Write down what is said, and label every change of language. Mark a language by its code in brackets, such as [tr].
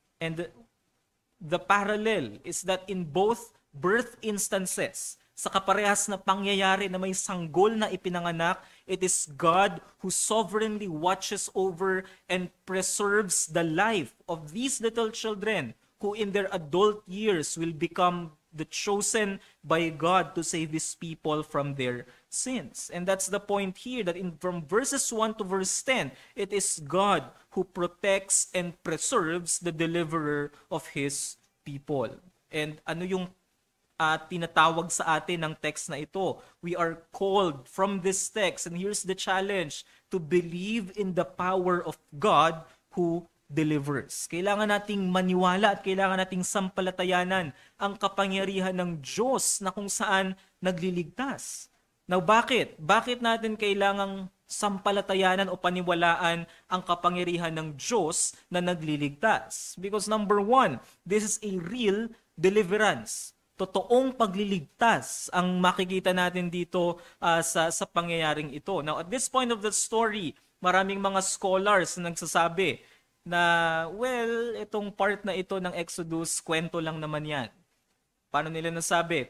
[en] And the parallel is that in both birth instances, [tl] sa kaparehas na pangyayari na may sanggol na ipinanganak, [en] it is God who sovereignly watches over and preserves the life of these little children who in their adult years will become the chosen by God to save His people from their sins. And that's the point here, that from verses 1 to verse 10, it is God who protects and preserves the deliverer of His people. [tl] And ano yung tinatawag sa atin ng text na ito? [en] We are called from this text, and here's the challenge, to believe in the power of God who delivers. [tl] Kailangan nating maniwala at kailangan nating sampalatayanan ang kapangyarihan ng Diyos na kung saan nagliligtas. Now, bakit? Bakit natin kailangang sampalatayanan o paniwalaan ang kapangyarihan ng Diyos na nagliligtas? [en] Because number one, this is a real deliverance. [tl] Totoong pagliligtas ang makikita natin dito sa pangyayaring ito. Now, [en] at this point of the story, [tl] maraming mga scholars na nagsasabi na, well, itong part na ito ng Exodus, kwento lang naman yan. Paano nila nasabi?